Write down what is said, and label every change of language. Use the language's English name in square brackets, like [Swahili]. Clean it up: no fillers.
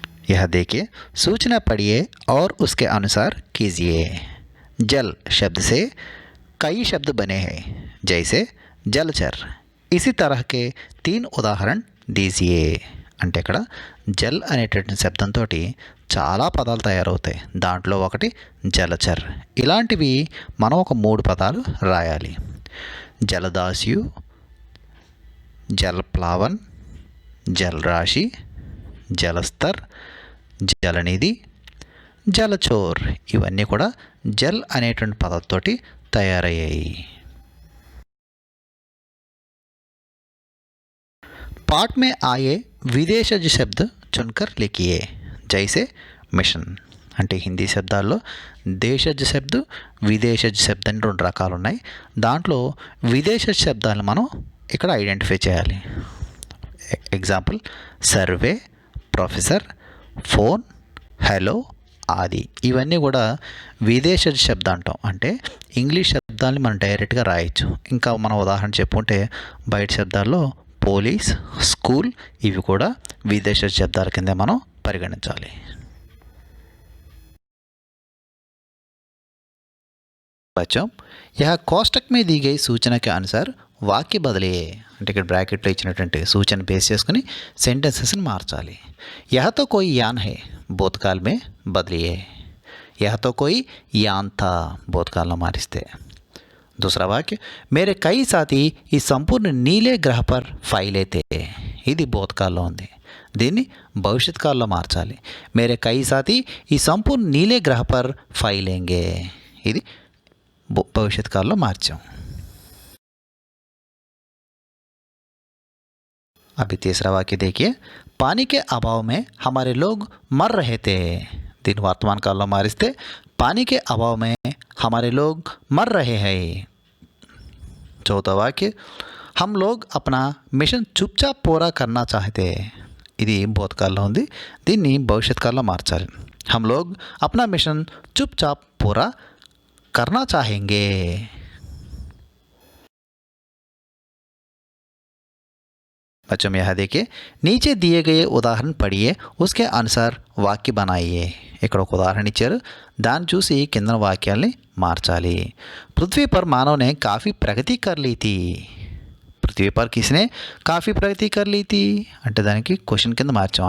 [Hindi] यह देखिए, सूचना पढ़िए और उसके अनुसार कीजिए। जल शब्द से कई शब्द बने हैं, जैसे जलचर। इसी तरह के 3 उदाहरण दीजिए। [Telugu] అంటే ఇక్కడ జల్ అనేటటువంటి శబ్దంతో చాలా పదాలు తయారవుతాయి. దాంట్లో ఒకటి జలచర్. ఇలాంటివి మనం ఒక 3 పదాలు రాయాలి. జలదాస్యు, జలప్లావన్, జలరాశి, జలస్తర్, జలనిధి, జలచోర్. ఇవన్నీ కూడా జల్ అనేటువంటి పదంతోటి తయారయ్యాయి. [Hindi] पाठ में आए విదేశజ శబ్ద चुनकर लिखिए। [Telugu] जैसे మిషన్ అంటే హిందీ శబ్దాల్లో దేశజ శబ్ద, విదేశజ శబ్ద అని 2 రకాలు ఉన్నాయి. దాంట్లో విదేశజ శబ్దాలను మనం ఇక్కడ ఐడెంటిఫై చేయాలి. Example survey, professor, phone, hello ఆది. ఇవన్నీ కూడా విదేశజ శబ్ద అంటాం. అంటే ఇంగ్లీష్ శబ్దాలని మనం డైరెక్ట్గా రాయొచ్చు. ఇంకా మనం ఉదాహరణ చెప్పుకుంటే బయట శబ్దాల్లో పోలీస్, స్కూల్ ఇవి కూడా విదేశ శబ్దాల కింద మనం పరిగణించాలి. [Hindi] बच्चों, यह कोष्टक में दी गई सूचना के अनुसार వాక్య బదిలియే. [Telugu] అంటే ఇక్కడ బ్రాకెట్లో ఇచ్చినటువంటి సూచన బేస్ చేసుకుని సెంటెన్సెస్ని మార్చాలి. [Hindi] यह तो कोई यान है, భూతకాల్ में बदलिए. यह तो कोई यान था, [Telugu] భూతకాల్లో మారిస్తే. [Hindi] दूसरा वाक्य, मेरे कई साथी ఈ సంపూర్ణ నీలే గ్రహ పర్ ఫైలే తే. [Telugu] ఇది భూతకాల్లో ఉంది. దీన్ని భవిష్యత్ కాలంలో మార్చాలి. [Hindi] మేరే కై సాథీ ఈ సంపూర్ణ నీలే గ్రహ పర్ ఫైలేంగే. [Telugu] ఇది భవిష్యత్ కాలంలో మార్చాం. [Hindi] अभी तीसरा वाक्य देखिए, पानी के अभाव में हमारे लोग मर रहे थे. [Telugu] దీన్ని వర్తమాన కాలంలో మారిస్తే [Hindi] पानी के अभाव में हमारे लोग मर रहे हैं. चौथा वाक्य, हम लोग अपना मिशन चुपचाप पूरा करना चाहते. [Telugu] ఇది భూతకాలంలో ఉంది. దీన్ని భవిష్యత్ కాలంలో మార్చాలి. [Hindi] हम लोग अपना मिशन चुपचाप पूरा करना चाहेंगे. बच्चों में यहाँ देखिए, नीचे दिए गए उदाहरण पढ़िए, उसके अनुसार वाक्य बनाइए. [Telugu] ఇక్కడ ఒక ఉదాహరణ ఇచ్చారు, దాన్ని చూసి కింద వాక్యాల్ని మార్చాలి. [Hindi] पृथ्वी पर मानव ने काफ़ी प्रगति कर ली थी. पृथ्वी पर किसने काफ़ी प्रगति कर ली थी [Telugu] అంటే దానికి క్వశ్చన్ కింద మార్చాం.